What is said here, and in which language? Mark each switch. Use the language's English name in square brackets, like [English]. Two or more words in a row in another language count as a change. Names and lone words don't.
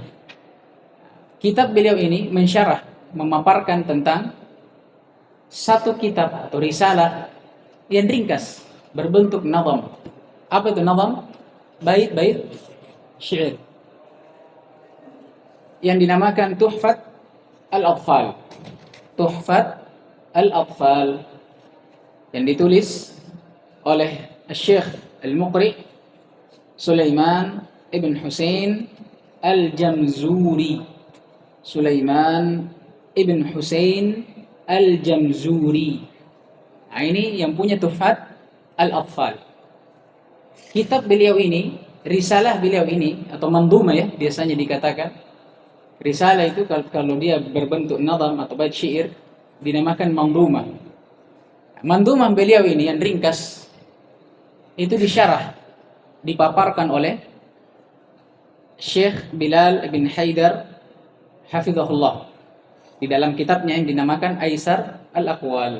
[Indonesian] Kitab beliau ini mensyarah, memaparkan tentang satu kitab atau risalah yang ringkas berbentuk nazam. Apa itu nazam? Bait-bait syair yang dinamakan Tuhfat al-Atfal. Tuhfat al-Atfal yang ditulis oleh Syekh Al-Muqri Sulaiman ibn Husain Al-Jamzuri. Sulaiman ibn Husain Al-Jamzuri. Nah, ini yang punya Tuhfat al-Atfal. Kitab beliau ini, risalah beliau ini, atau mandhumah ya biasanya dikatakan. Risalah itu kalau dia berbentuk nazam atau bait syair dinamakan mandhumah. Mandhumah beliau ini yang ringkas itu disyarah, dipaparkan oleh Syekh Bilal bin Haidar hafizahullah di dalam kitabnya yang dinamakan Aisar al-Aqwal.